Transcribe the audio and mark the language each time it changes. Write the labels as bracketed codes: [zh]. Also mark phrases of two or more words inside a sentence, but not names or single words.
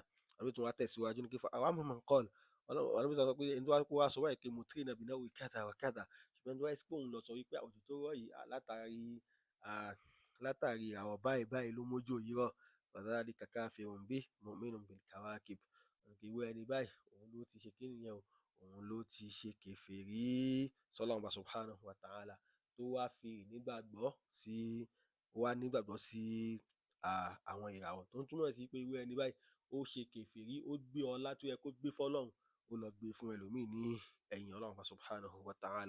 [yo] Ànábì tún wá tẹ̀síwájú ní kí fa àwọn [ar] عمن قال, [yo] Ànábì sọ pé ẹni tó wá sọ báyìí pé [ar] مطرنا بنوء كذا وكذا, [yo] ṣùgbọ́n ẹni tó wá sí pé òun lọ sọ wípé òjò tó rọ̀ yìí látàrí ìràwọ̀ báyìí báyìí ló mójò yìí rọ̀, [ar] فذلك كافر به مؤمن بالكواكب. [yo] Irú ẹni báyìí òun ló ti ṣe kí nìyẹn, òun ló ti ṣe kèfèrí sọ́lọ́run ọba [ar] سبحانه وتعالى, [yo] tó wá fi nígbàgbọ́ sí àwọn ìràwọ̀, tó ń túmọ̀ sí pé irú ẹni báyìí ó ṣe kèfèrí, ó gbé ọlá tó yẹ kó gbé fọ́lọ́run, ó lọ gbé fún ẹlòmíì ní ẹ̀yìn Ọlọ́run [ar] سبحانه وتعالى.